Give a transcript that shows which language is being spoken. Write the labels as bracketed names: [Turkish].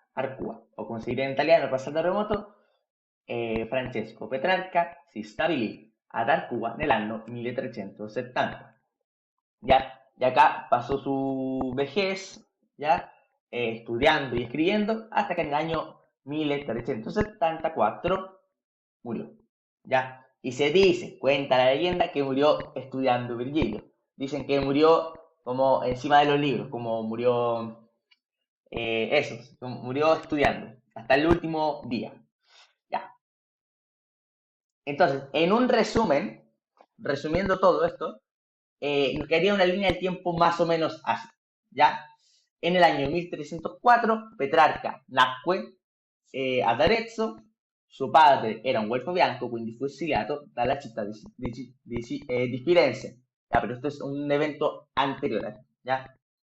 [Italian] Arcua, o come si dice in italiano, passato remoto, Francesco Petrarca si stabilì ad Arcua nell'anno 1370. [Spanish] ¿Ya? Y acá pasó su vejez, ¿ya? Estudiando y escribiendo, hasta que en el año 1374 murió, ¿ya? Y se dice, cuenta la leyenda, que murió estudiando Virgilio. Dicen que murió como encima de los libros, como murió, eso, como murió estudiando, hasta el último día, ¿ya? Entonces, en un resumen, resumiendo todo esto, nos quedaría una línea de tiempo más o menos así, ¿ya? En el año 1304, [Italian] Petrarca nacque ad Arezzo, suo padre era un guelfo bianco, quindi fu esiliato dalla città di Firenze. [Spanish] Ya, pero esto es un evento anterior, ¿ya?